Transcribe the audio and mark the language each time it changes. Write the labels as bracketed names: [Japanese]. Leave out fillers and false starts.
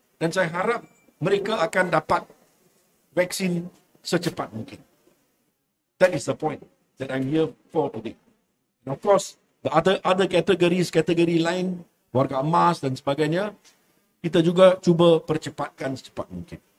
[Malay] Dan saya harap mereka akan dapat vaksin secepat mungkin. [English] That is the point that I'm here for today. And of course, the other [Malay] kategori lain, warga emas dan sebagainya, kita juga cuba percepatkan secepat mungkin.